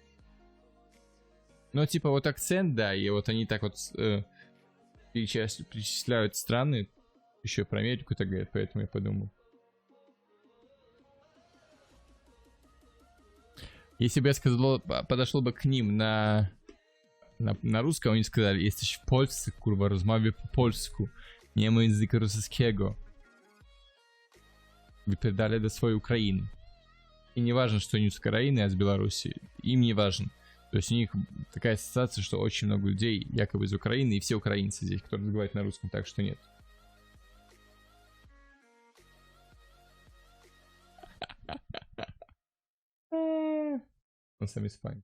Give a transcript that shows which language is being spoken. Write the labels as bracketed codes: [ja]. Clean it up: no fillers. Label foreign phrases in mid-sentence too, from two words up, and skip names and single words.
[ru] Ну, типа, вот акцент, да, и вот они так вот перечисляют страны, еще про Америку так говорят, поэтому я подумал. Если бы я сказал, подошел бы к ним на русском, они сказали, [pl] jesteś w Polsce, kurwa, rozmawiaj po polsku, nie ma języka rosyjskiego. [ru] Выпредали до своей Украины. И не важно, что они с Украины, а с Беларуси. Им не важно. То есть у них такая ассоциация, что очень много людей якобы из Украины, и все украинцы здесь, которые разговаривают на русском, так что нет. Он сам Испания.